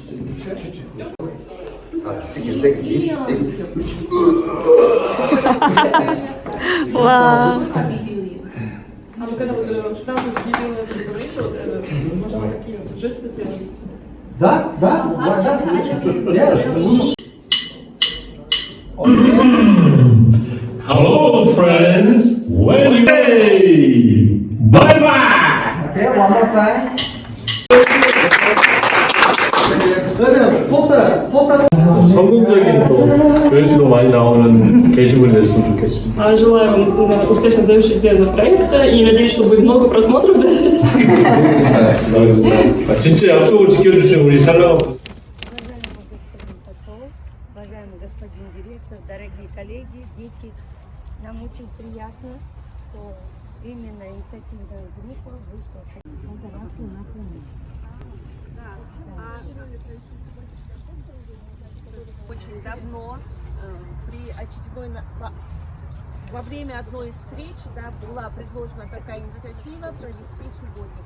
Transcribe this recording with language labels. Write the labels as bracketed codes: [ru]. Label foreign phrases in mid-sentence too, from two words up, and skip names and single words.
[ko] 와. [ru] А вы когда вот фразу «дебильно» говорите, вот это, можно такие вот жесты сделать? Да, да. [en] Hello, friends. Well, hey, bye bye. Okay, one more time. [ko] 포토. 성공적인 또 조회수도 많이 나오는 게시물이 됐으면 좋겠습니다. [ru] Желаю вам успешно завершить дело проекта и надеюсь, что будет много просмотров. [ko] 진짜 약속을 지켜주신 우리 샬라가. [ru] Уважаемый господин директор, дорогие коллеги, дети, нам очень приятно, что именно инициативная группа вышла с таким проектом на помощь. Очень давно во время одной из встреч была предложена такая инициатива провести субботник.